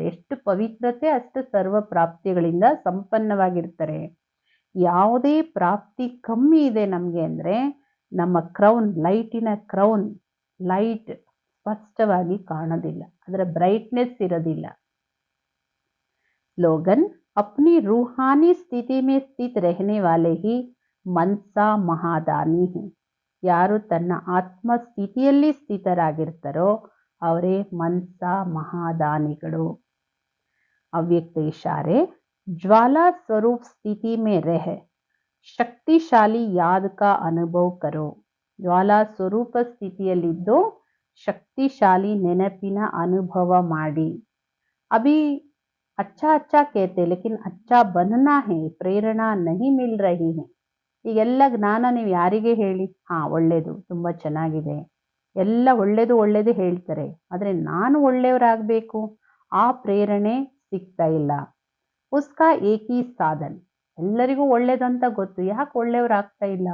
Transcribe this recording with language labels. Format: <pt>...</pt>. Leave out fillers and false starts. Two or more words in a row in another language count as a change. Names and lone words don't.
<kn>ಎಷ್ಟು ಪವಿತ್ರತೆ ಅಷ್ಟು ಸರ್ವ ಪ್ರಾಪ್ತಿಗಳಿಂದ ಸಂಪನ್ನವಾಗಿರ್ತಾರೆ. ಯಾವುದೇ ಪ್ರಾಪ್ತಿ ಕಮ್ಮಿ ಇದೆ ನಮ್ಗೆ ಅಂದ್ರೆ ನಮ್ಮ ಕ್ರೌನ್, ಲೈಟಿನ ಕ್ರೌನ್, ಲೈಟ್ ಸ್ಪಷ್ಟವಾಗಿ ಕಾಣೋದಿಲ್ಲ, ಅದರ ಬ್ರೈಟ್ನೆಸ್ ಇರೋದಿಲ್ಲ. ಸ್ಲೋಗನ್.</kn> <hi>अपनी रूहानी स्थिति में स्थित रहने वाले ही मन्सा महादानी है.</hi> <kn>ಯಾರು ತನ್ನ ಆತ್ಮ ಸ್ಥಿತಿಯಲ್ಲಿ ಸ್ಥಿತರಾಗಿರ್ತಾರೋ ಅವರೇ ಮನ್ಸಾ ಮಹಾದಾನಿಗಳು.</kn> <hi>अव्यक्त इशारे. ज्वाला स्वरूप स्थिति में रह शक्तिशाली याद का अनुभव करो.</hi> <kn>ಜ್ವಾಲಾ ಸ್ವರೂಪ ಸ್ಥಿತಿಯಲ್ಲಿದ್ದು ಶಕ್ತಿಶಾಲಿ ನೆನಪಿನ ಅನುಭವ ಮಾಡಿ.</kn> <hi>ಅಭಿ अच्छा अच्छा कहते लेकिन अच्छा बनना है, ಪ್ರೇರಣಾ नहीं मिल रही है.</hi> <kn>ಈಗೆಲ್ಲ ಜ್ಞಾನ ನೀವು ಯಾರಿಗೆ ಹೇಳಿ? ಒಳ್ಳೇದು, ತುಂಬಾ ಚೆನ್ನಾಗಿದೆ, ಎಲ್ಲ ಒಳ್ಳೇದು ಹೇಳ್ತಾರೆ. ಆದ್ರೆ ನಾನು ಒಳ್ಳೆಯವರಾಗಬೇಕು, ಆ ಪ್ರೇರಣೆ ಸಿಗ್ತಾ ಇಲ್ಲ.</kn> <hi>उसका एक ही साधन.</hi> <kn>ಎಲ್ಲರಿಗೂ ಒಳ್ಳೇದಂತ ಗೊತ್ತು, ಯಾಕೆ ಒಳ್ಳೆಯವರಾಗ್ತಾ ಇಲ್ಲ?</kn>